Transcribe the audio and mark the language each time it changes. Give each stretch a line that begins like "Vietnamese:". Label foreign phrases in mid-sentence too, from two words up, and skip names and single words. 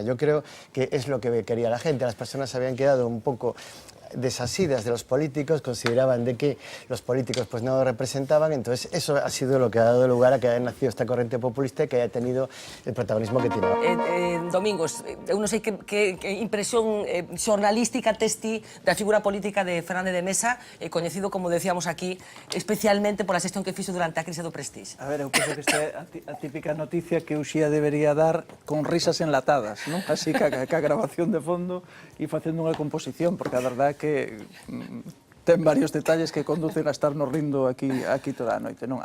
Spanish: Yo creo que es lo que quería la gente. Las personas se habían quedado un poco desasidas de los políticos, consideraban de que los políticos pues no representaban, entonces eso ha sido lo que ha dado lugar a que haya nacido esta corriente populista y que haya tenido el protagonismo que tiene.
Galician: Domingos, eu non sei que impresión xornalística tes ti da figura política de Fernández de Mesa, coñecido, como decíamos aquí, especialmente pola xestión que fixo durante a crise do Prestige. A ver, eu penso que esta é a típica noticia que Uxía debería dar con risas enlatadas, non? Así que a grabación de fondo e facendo unha composición, porque a verdade que ten varios detalles que conducen a estarnos rindo aquí toda a noite, non?